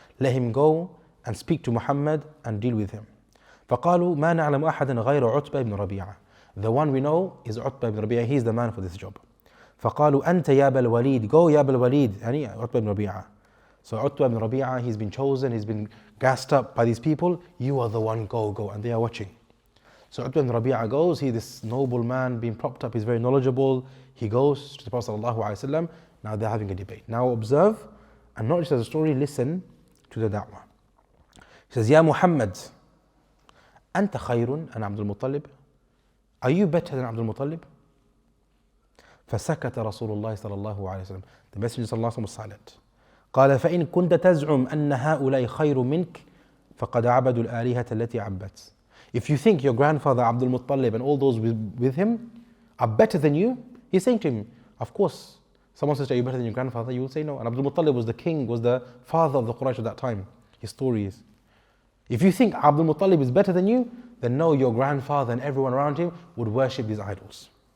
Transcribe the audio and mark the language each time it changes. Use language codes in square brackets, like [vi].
[en] Let him go and speak to Muhammad and deal with him. [ar] فقالوا ما نعلم أحدا غير عتبة ibn Rabī'ah. [en] The one we know is Utbah ibn Rabī'ah. He's the man for this job. [ar] فقالوا أنت يا أبا الوليد. [en] Go [ar] يا أبا الوليد. يعني [en] Utbah ibn Rabī'ah. So Utbah ibn Rabī'ah, he's been chosen, he's been gassed up by these people. You are the one, go. And they are watching. So Utbah ibn Rabī'ah goes, he's this noble man being propped up, he's very knowledgeable. He goes to the Prophet ﷺ. Now they're having a debate. Now observe, and not just as a story, listen to the da'wah. He says, [ar] Ya Muhammad, أنت خير أنا عبد المطلب. [en] Are you better than Abdul Muttalib? [ar] فسكت رسول الله صلى الله عليه وسلم. [en] The Messenger [ar] صلى الله عليه وسلم [en] was silent. [ar] قال فإن كنت تزعم أن هؤلاء خير منك فقد عبدوا الآلهة التي عبدت. [en] If you think your grandfather Abdul Muttalib and all those with him are better than you, he's saying to him, of course, someone says, are you better than your grandfather? You will say no. And Abdul Muttalib was the king, was the father of the Quraysh at that time. His story is. If you think Abdul Muttalib is better than you, then know your grandfather and everyone around him would worship these idols.